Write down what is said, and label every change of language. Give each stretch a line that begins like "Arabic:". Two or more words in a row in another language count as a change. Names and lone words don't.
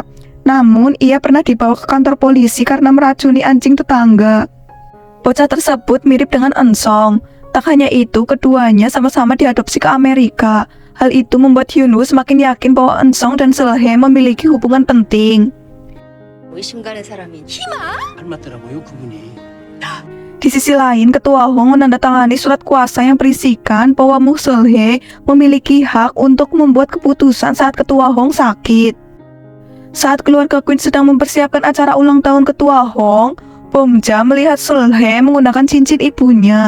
Indonesian: Namun, ia pernah dibawa ke kantor polisi karena meracuni anjing tetangga. Bocah tersebut mirip dengan Eun-sung. Tak hanya itu, keduanya sama-sama diadopsi ke Amerika. Hal itu membuat Hyunwoo semakin yakin bahwa Eun-sung dan Seul-hye memiliki hubungan penting.
Korean: 의심 가는 사람이 닮았더라고요, 그분이.
Indonesian: Di sisi lain, Ketua Hong menandatangani surat kuasa yang berisikan bahwa Mo Seul-hye memiliki hak untuk membuat keputusan saat Ketua Hong sakit. Saat keluarga Queen sedang mempersiapkan acara ulang tahun Ketua Hong, Bomja melihat Seul-hye menggunakan cincin ibunya.